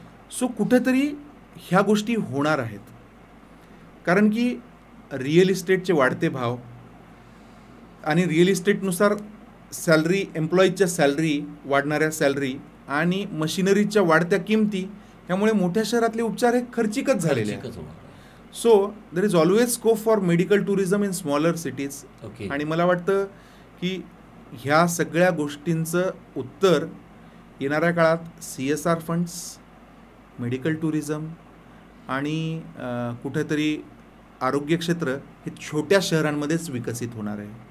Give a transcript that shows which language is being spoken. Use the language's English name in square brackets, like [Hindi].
[Marathi] So कुठेतरी ह्या गोष्टी होणार आहेत, कारण की रिअल इस्टेटचे वाढते भाव आणि रिअल इस्टेटनुसार सॅलरी, एम्प्लॉईजच्या सॅलरी, वाढणाऱ्या सॅलरी आणि मशिनरीच्या वाढत्या किमती, ह्यामुळे मोठ्या शहरातले उपचार हे खर्चिकच झालेले आहेत. [English] So there is always scope for medical tourism in smaller cities. [Marathi] आणि मला वाटतं की ह्या सगळ्या गोष्टींचं उत्तर येणाऱ्या काळात CSR फंड्स, मेडिकल टुरिझम आणि कुठेतरी आरोग्य क्षेत्र हे छोट्या शहरांमध्येच विकसित होणार आहे.